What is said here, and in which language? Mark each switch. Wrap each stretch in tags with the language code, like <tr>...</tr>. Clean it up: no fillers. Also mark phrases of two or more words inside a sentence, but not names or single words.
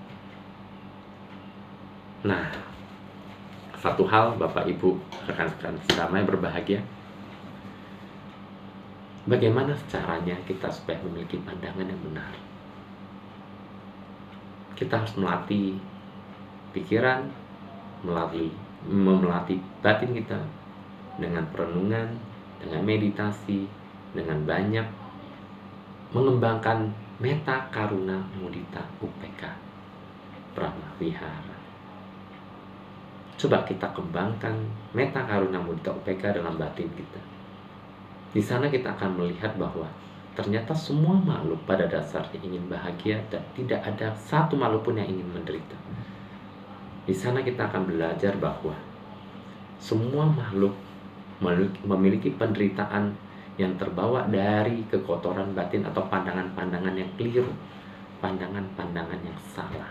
<id>Nah, satu hal Bapak Ibu, rekan-rekan sedama yang berbahagia, bagaimana caranya kita supaya memiliki pandangan yang benar? Kita harus melatih pikiran, melatih batin kita dengan perenungan, dengan meditasi, dengan banyak mengembangkan</id> <pi>metta karuna mudita upeka brahmavihara.</pi> <id>Coba kita kembangkan</id> <pi>metta karuna mudita upeka</pi> <id>dalam batin kita. Di sana kita akan melihat bahwa ternyata semua makhluk pada dasarnya ingin bahagia dan tidak ada satu makhluk pun yang ingin menderita. Di sana kita akan belajar bahwa semua makhluk memiliki penderitaan yang terbawa dari kekotoran batin atau pandangan-pandangan yang keliru, pandangan-pandangan yang salah.</id>